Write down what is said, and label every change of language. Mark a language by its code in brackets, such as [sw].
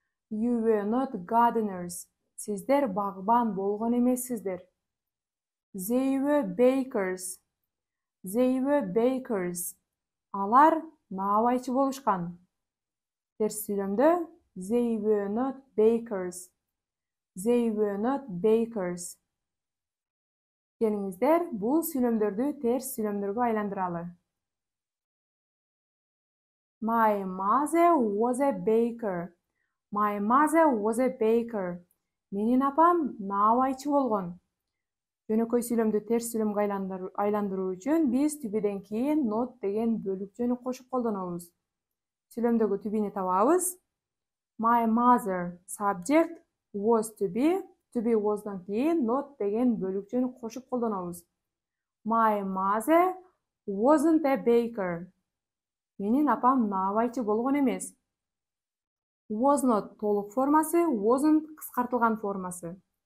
[en] You were not gardeners. Сиздер багбан болгон эмессиздер. They were bakers. They were bakers. [ky] Алар наабайчы болушкан. [en] Терс сүйлөмдө they were not bakers. They were not bakers. [ky] Келиңиздер бул сүйлөмдөрдү терс сүйлөмдөргө айландыралы. [en] My mother was a baker. My mother was a baker. [ky] Менин апам наабайчы болгон. Жөнөкөй сүйлөмдү терс сүйлөмгө айландыруу үчүн биз to be'ден кийин not деген бөлүкчөнү кошуп колдонобуз. Сүйлөмдөгү to be'ни табабыз. [en] My mother subject was to be. [ky] To be was'дан кийин not деген бөлүкчөнү кошуп колдонобуз. [en] My mother wasn't a baker. [ky] Менин апам наабайчы болгон эмес. Was not толук формасы, wasn't кыскартылган формасы.